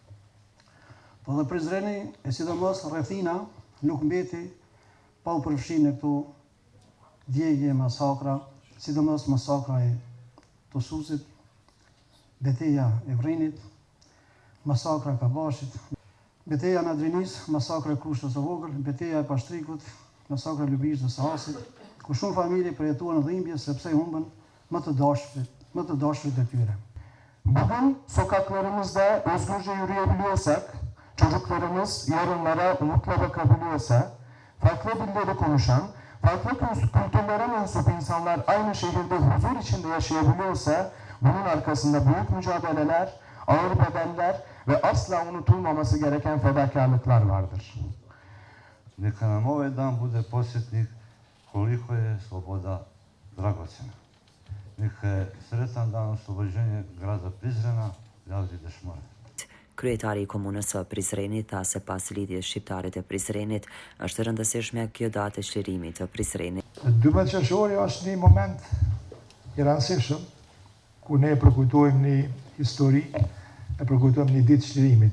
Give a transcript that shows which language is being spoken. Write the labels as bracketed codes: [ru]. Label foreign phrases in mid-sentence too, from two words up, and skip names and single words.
[sq] Po dhe Prizreni, e sidomos rrethina, nuk mbeti pa u përfshirë në këtu djegje, masakra, sidomos masakra e Tosusit, betejë e Vrinit, masakra e Kabashit, betejë në Adrinis, masakra e Krushtës së Vogël, betejë e Pashtrikut, masakra e Lubisht dhe Sahasit, ku shumë familje përjetuan dhimbje sepse humbën më të dashurit e tyre. [tr] Bugün sokaklarımızda özgürce yürüyebiliyorsak, çocuklarımız yarınlara umutla bakabiliyorsa, farklı dilleri konuşan, farklı kültürlere mensup insanlar aynı şehirde huzur içinde yaşayabiliyorsa, bunun arkasında büyük mücadeleler, ağır bedeller ve asla unutulmaması gereken fedakarlıklar vardır. [bs] Neka nam ovaj dan bude podsjetnik koliko je sloboda dragocjena. Neka je sretan dan oslobođenja grada Prizrena, [sq] Lavdi dëshmore. Kryetari i komunës së Prizrenit tha se pas lidhjes shqiptare të Prizrenit është e rëndësishme kjo datë e çlirimit të Prizrenit. 12 qershori është një moment i rëndësishëm ku ne përkujtojmë një histori, e përkujtojmë një ditë çlirimit.